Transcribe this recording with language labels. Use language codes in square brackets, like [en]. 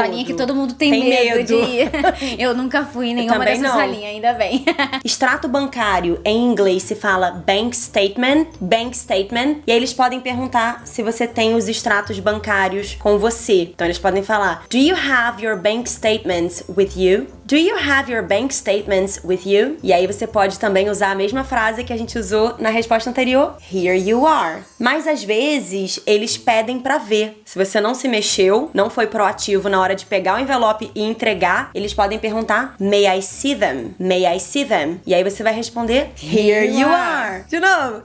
[pt] É a salinha que todo mundo tem medo de ir. Eu nunca fui em nenhuma dessas salinhas, ainda bem. Extrato bancário, em inglês se fala bank statement, e aí eles podem perguntar se você tem os extratos bancários com você. Então eles podem falar: [en] Do you have your bank statements with you? Do you have your bank statements with you? [pt] E aí você pode também usar a mesma frase que a gente usou na resposta anterior. [en] Here you are. [pt] Mas às vezes eles pedem pra ver. Se você não se mexeu, não foi proativo na hora de pegar o envelope e entregar, eles podem perguntar: [en] May I see them? May I see them? [pt] E aí você vai responder: [en] Here you are. [pt] De novo.